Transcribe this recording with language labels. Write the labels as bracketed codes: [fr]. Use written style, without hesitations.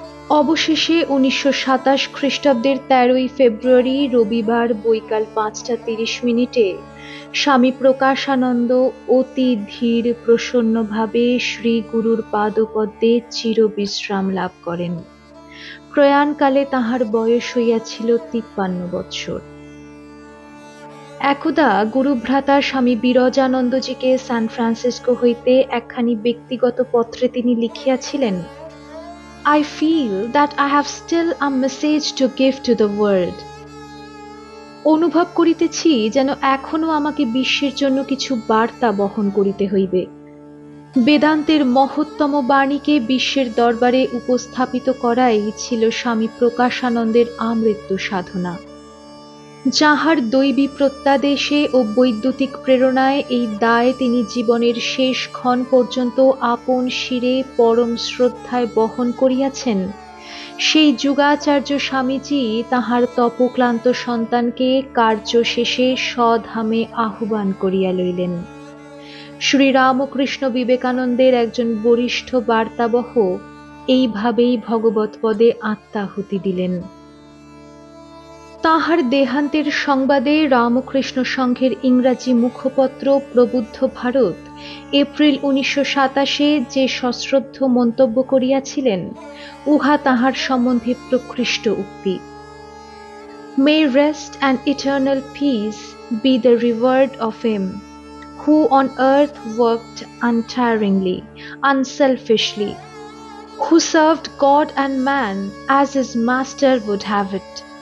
[bn] অবশেষে 1927 খ্রিস্টাব্দের 13 ফেব্রুয়ারি রবিবার বৈকাল 5:30 স্বামী প্রকাশানন্দ অতি ধীর প্রসন্নভাবে শ্রী গুরুর পাদপদ্মে চিরবিশ্রাম লাভ করেন। প্রয়াণকালে তাহার বয়স হইয়াছিল 53 বৎসর। একদা গুরুভ্রাতা স্বামী বিরজানন্দজিকে সান ফ্রান্সিসকো হইতে একখানি ব্যক্তিগত পত্রে তিনি লিখিয়াছিলেন, [en] "I feel that I have still a message to give to the world." [bn] অনুভব করিতেছি যেন এখনো আমাকে বিশ্বের জন্য কিছু বার্তা বহন করিতে হইবে। বেদান্তের মহত্তম বাণীকে বিশ্বের দরবারে উপস্থাপিত করাই ছিল স্বামী প্রকাশানন্দের আমৃত্যু সাধনা। যাহার দৈবী প্রত্যাদেশে ও বৈদ্যুতিক প্রেরণায় এই দায় তিনি জীবনের শেষ ক্ষণ পর্যন্ত আপন শিরে পরম শ্রদ্ধায় বহন করিয়াছেন, সেই যুগাচার্য স্বামীজি তাহার তপক্লান্ত সন্তানকে কার্য শেষে স্বধামে আহ্বান করিয়া লইলেন। শ্রীরামকৃষ্ণ বিবেকানন্দের একজন বরিষ্ঠ বার্তাবহ এইভাবেই ভগবৎপদে আত্মাহুতি দিলেন। তাঁহার দেহান্তের সংবাদে রামকৃষ্ণ সংঘের ইংরাজি মুখপত্র প্রবুদ্ধ ভারত এপ্রিল 1927 যে সশ্রদ্ধ মন্তব্য করিয়াছিলেন, উহা তাঁহার সম্বন্ধে প্রকৃষ্ট উক্তি। [en] May rest and eternal peace be the reward of him who on earth worked untiringly, unselfishly, who served God and man as his master would have it.